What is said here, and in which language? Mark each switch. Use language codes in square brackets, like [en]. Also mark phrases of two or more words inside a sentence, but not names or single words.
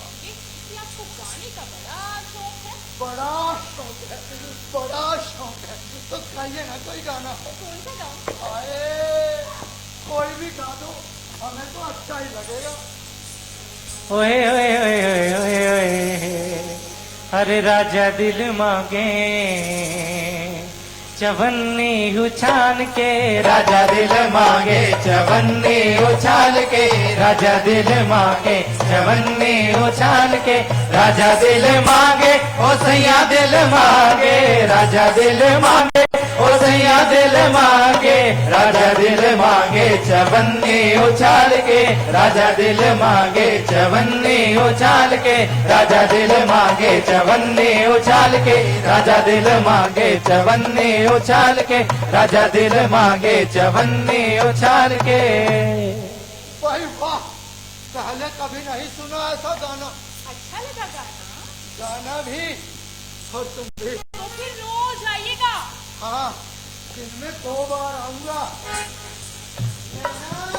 [hi] कि आपको गाने का बड़ा शौक है। बड़ा शौक है, बड़ा शौक है। तो गाइए ना कोई गाना। कौन सा गाऊं? अरे कोई भी गा दो, हमें तो अच्छा ही लगेगा। ओए ओए ओए ओए ओए ओए, अरे राजा दिल मांगे चवन्नी उछाल के, राजा दिल मांगे चवन्नी उछाल के, राजा दिल मांगे चवन्नी उछाल के, राजा दिल मांगे ओ सैया दिल मांगे, राजा दिल मांगे ओ सैया दिल मांगे, राजा दिल मांगे चवन्नी उछाल के, राजा दिल मांगे चवन्नी उछाल के, राजा दिल मांगे चवन्नी उछाल के, राजा दिल मांगे चवन्नी उछाल के, राजा दिल मांगे चवन्नी उछाल के। भाई वाह, पहले कभी नहीं सुना ऐसा गाना। अच्छा लगा गाना? गाना भी और तुम भी। तो फिर रोज आइएगा। हाँ, दिन में 2 बार आऊंगा। नैना,